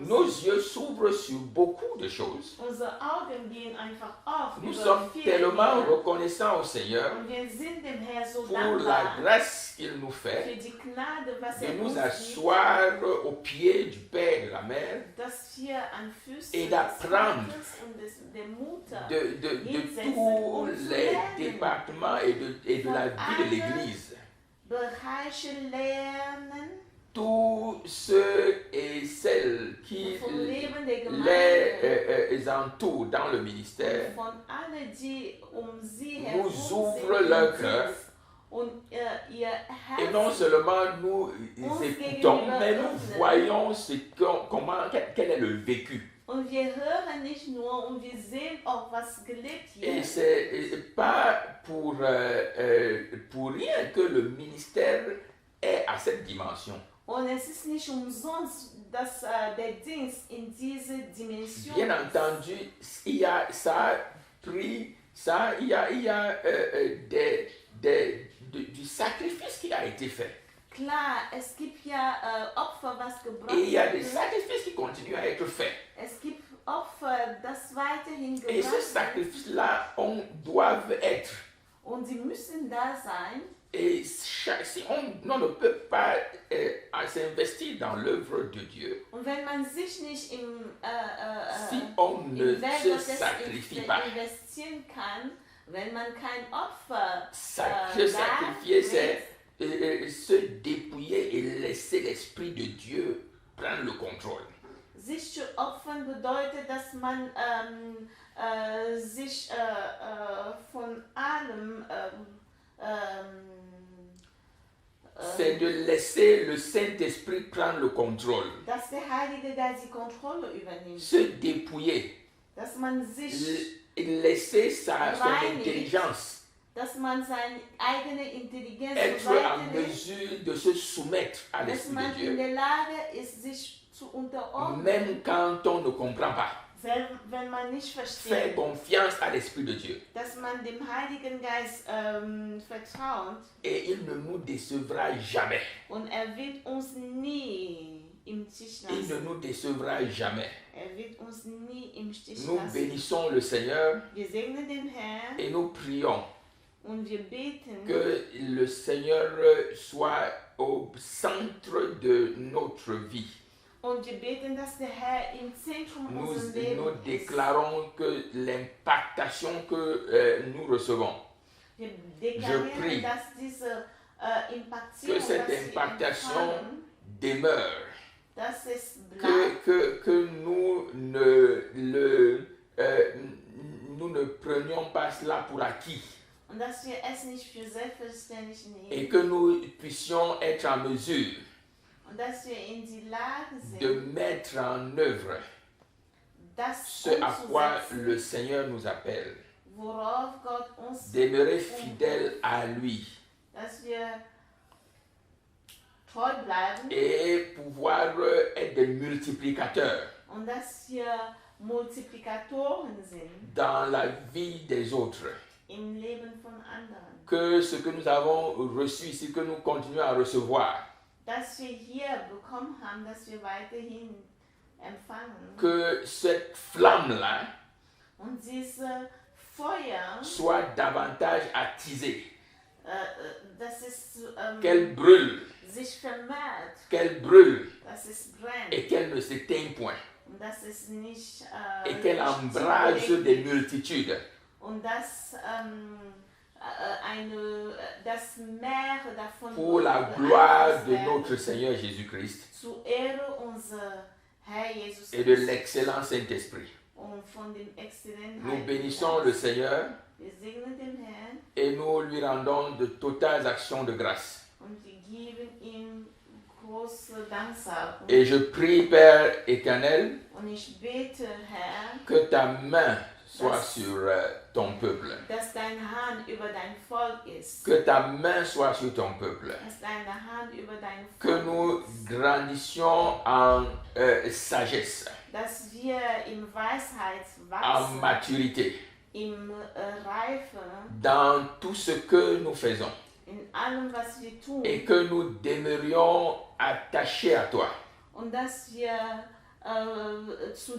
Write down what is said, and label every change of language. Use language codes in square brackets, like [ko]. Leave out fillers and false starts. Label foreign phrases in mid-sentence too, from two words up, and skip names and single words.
[fr] Nos [de] sind. [fr] yeux s'ouvrent sur beaucoup de choses. [de] Unsere Augen gehen einfach auf [fr] Nous [de] über [fr] sommes [de] viele [fr] tellement [de] Dinge. [fr] reconnaissants au Seigneur [de] Und wir sind dem Herrn so [fr] pour la [de] dankbar [fr] grâce qu'il nous [de] für [fr] fait [de] die Gnade, was [fr] de [de] er [fr] nous [de] uns gibt, [fr] asseoir au pied du Père et de la Mère, [de] dass wir an Füßen [fr] et des d'apprendre [de] Vaters und der Mutter [fr] de tous les départements et de la vie de l'Église. [de] Bereiche lernen [fr] Tous ceux et celles qui [de] vom Leben der Gemeinde [fr] les entourent dans le [de] und [fr] ministère [de] von allen, die sie herum [fr] nous ouvrent [de] sind [fr] leur [de] im [fr] cœur. [de] Dienst und ihr [fr] Et non [de] Herz. [fr] seulement nous écoutons, mais nous voyons quel est le vécu. [de] Und wir hören nicht nur und wir sehen auch, was gelebt [fr] Et [de] hier. [fr] c'est pas pour rien que le ministère est à cette dimension. [de] Und es ist nicht umsonst, dass der Dienst in diese Dimension [fr] Bien [de] ist. [fr] entendu, il y a du sacrifice qui a été fait. [de] Klar, es gibt ja Opfer, was gebracht [fr] Et il y a des [de] wird. [fr] sacrifices qui continuent à être faits. [de] Es gibt Opfer, das weiterhin [fr] Et [de] gebracht [fr] ces [de] wird. [fr] sacrifices-là doivent être. [de] Und sie müssen da sein. [fr] Et si on ne peut pas s'investir dans l'œuvre de Dieu, [de] Und wenn man sich nicht [fr] si on ne [de] in Werk [fr] se [de] Gottes [fr] sacrifie pas, [de] investieren kann, wenn man kein Opfer [fr] se sacrifier, c'est se dépouiller et laisser l'Esprit de Dieu prendre le contrôle. [de] sich zu opfern bedeutet, dass man sich von allem [fr] C'est de laisser le Saint-Esprit prendre le contrôle. [de] dass der Heilige Geist die Kontrolle übernimmt, [fr] Se dépouiller, [de] dass man sich, [fr] laisser son [de] Reinigt. [fr] intelligence, [de] dass man seine eigene Intelligenz [fr] être en [de] weiternimmt, [fr] mesure de se soumettre à [de] dass [fr] l'Esprit [de] man [fr] de [de] in [fr] Dieu, [de] der Lage ist, sich zu unterordnen, [fr] même quand on ne comprend pas. [de] wenn man nicht [fr] Faire [de] versteht, [fr] confiance à l'Esprit de Dieu. [de] dass man dem Heiligen Geist vertraut [fr] Et il ne nous décevra jamais. [de] und er wird uns nie im Stich [fr] Il ne [de] lassen. [fr] nous décevra jamais. [de] Er wird uns nie im Stich [fr] Nous [de] lassen. [fr] bénissons le Seigneur [de] Wir segnen den Herrn [fr] et nous prions [de] und wir beten, [fr] que le Seigneur soit au centre de notre vie. [de] und wir beten, dass der Herr im Zentrum [fr] Nous, [de] unseres [fr] nous [de] Lebens ist. [fr] déclarons que l'impactation que nous recevons, [de] Wir [fr] prie [de] deklarieren, dass diese Impaktion, [fr] que cette [de] dass sie [fr] impactation [de] empfangen, [fr] demeure, [de] dass es bleibt, [fr] que nous nous ne prenions pas cela pour acquis [de] und dass wir es nicht für selbstverständlich nehmen [fr] et que nous puissions être en mesure [de] und dass wir in die Lage sind, [fr] de mettre en œuvre [de] das [fr] ce à quoi [de] umzusetzen, [fr] le Seigneur nous appelle, [de] worauf Gott uns [fr] demeurer fidèle à lui [de] dass wir treu bleiben [fr] et pouvoir être des multiplicateurs [de] und dass wir Multiplikatoren sind [fr] dans la vie des autres. [de] im Leben von anderen. [fr] Que ce que nous avons reçu ici, que nous continuons à recevoir, [de] Dass wir hier bekommen haben, dass wir weiterhin empfangen. [fr] que cette flamme-là [de] Und diese Feuer, [fr] soit davantage attisée, [de] dass es [fr] qu'elle brûle, [de] sich vermehrt, dass es brennt [fr] et qu'elle ne s'éteigne point, [de] und dass es nicht [fr] et qu'elle [de] nicht [fr] embrase [de] zugelegt [fr] des multitudes [de] und dass das Meer davon [fr] pour la [de] beeinflusst [fr] gloire de [de] werden, [fr] notre Seigneur Jésus-Christ. [de] zur Ehre unseres Herr Jesus [fr] et de [de] Christus [fr] l'excellent Saint-Esprit. [de] und von dem exzellenten [fr] Nous [de] Heiligen [fr] bénissons le [de] Geist. [fr] Seigneur [de] Wir segnen den Herrn [fr] et nous lui rendons de totales actions de grâce. [de] und wir geben ihm große Danksagung. [fr] Et je prie, Père éternel, [de] Und ich bete, Herr, [fr] que ta main soit sur ton peuple. [de] dass deine Hand über dein Volk ist. [fr] Que ta main soit sur ton peuple. [de] Dass deine Hand über dein [fr] Que [de] Volk [fr] nous [de] ist. [fr] grandissions en sagesse, [de] Dass wir in Weisheit [fr] en [de] wachsen, [fr] maturité, [de] im Reife, [fr] dans tout ce que nous faisons. [de] in allem, was wir tun. [fr] Et que nous demeurions attachés à toi [de] Und dass wir zu